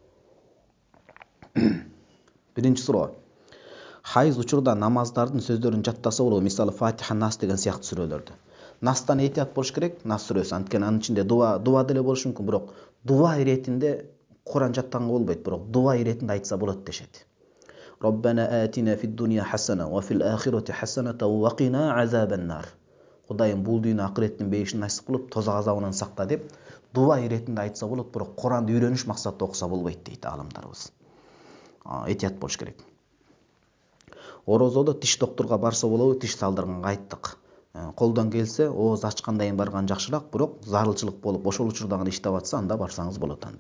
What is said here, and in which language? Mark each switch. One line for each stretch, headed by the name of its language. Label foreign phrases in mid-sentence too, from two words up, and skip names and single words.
Kyrgyz: Биринчи суроо. Хайз учурда намаздардын сөздөрүн жаттаса болобу? Мисалы Фатиха, Нас деген сыяктуу сүрөлөрдү. Настан этият болуш керек, Нас сүрөсү. Анткени анын ичинде дуа деле болушу мүмкүн, бирок дуа иретинде Куран жаттанга болбойт, бирок дуа иретинде айтса болот дешет.
Arabic: ربنا آتنا في الدنيا حسنة وفي الآخرة حسنة وقنا عذاب النار.
Kyrgyz: Кудайым бул дүйнө акыреттин бейишин насип кылып, тозак азабынан сакта деп дуа иретинде айтса болот, бирок Куранды үйрөнүш максатта окуса болбойт дейт аалымдарыбыз. Этият болуш керек. Орозодо тиш доктурга барса болобу, тиш салдырганга айттык. Колдон келсе, ооз ачкандайын барган жакшыраак, бирок зарылчылык болуп, ошол учурда гана иштеп атса, анда барсаңыз болот анда.